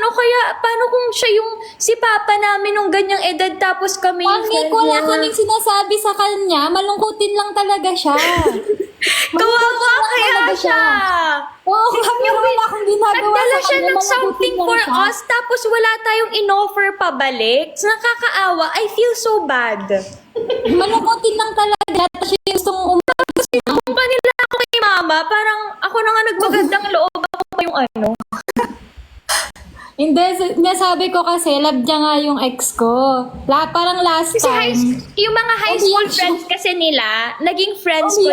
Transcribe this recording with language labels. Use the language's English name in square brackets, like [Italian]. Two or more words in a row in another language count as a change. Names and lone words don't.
[Filipino] O kaya, paano kung siya yung si Papa namin nung ganyang edad tapos kami yung Pangik, wala kaming sinasabi sa kanya. Malungkutin lang talaga siya. Kawawa kaya talaga siya. Oo nga, pero wala akong ginagawa Nagdala sa siya kanya, ng mabuti something lang for siya. us, tapos wala tayong in-offer pabalik. Nakakaawa. [English] I feel so bad. [Filipino] Malukutin lang talaga. Tapos yung gustong Kung kanila ako kay mama, parang ako na nga nagpagandang loob. Ako pa yung ano. Hindi, nasabi ko kasi, love niya nga yung ex ko. Parang last Kasi time. yung mga [English] high school [Filipino] Umiyak siya. friends kasi nila, naging friends ko